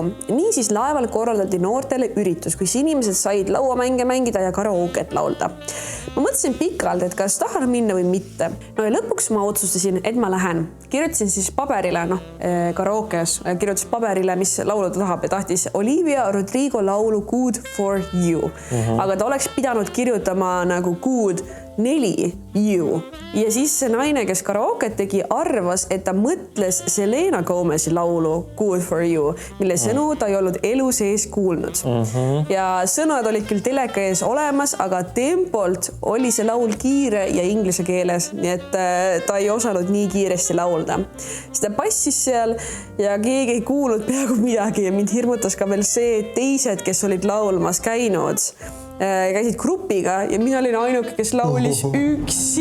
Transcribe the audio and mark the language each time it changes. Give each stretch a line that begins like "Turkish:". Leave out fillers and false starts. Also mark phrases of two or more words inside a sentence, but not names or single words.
Estonian: Niisiis laeval korraldati noortele üritus, kus inimesed said lauamänge mängida ja karaoket laulda. Ma mõtlesin pikalt, et kas tahan minna või mitte. No ja lõpuks ma otsustasin, et ma lähen. Kirjutasin siis paberile, karaokes, kirjutasin paberile, mis laulu ta tahab ja tahtis Olivia Rodrigo laulu Good for you. Aga ta oleks pidanud kirjutama nagu Good 4 you. Ja siis see naine, kes karaoket tegi, arvas, et ta mõtles Selena Gomezi laulu Good for you, mille sõnu ta ei olnud elu sees kuulnud. Ja sõnad olid küll teleka ees olemas, aga tempolt oli see laul kiire ja inglise keeles, nii et ta ei osanud nii kiiresti laulda. Siis ta passis seal ja keegi ei kuulnud peaaegu midagi ja mind hirmutas ka veel see, et teised, kes olid laulmas käinud, käisid grupiga ja mina olin ainuke, kes laulis üksi.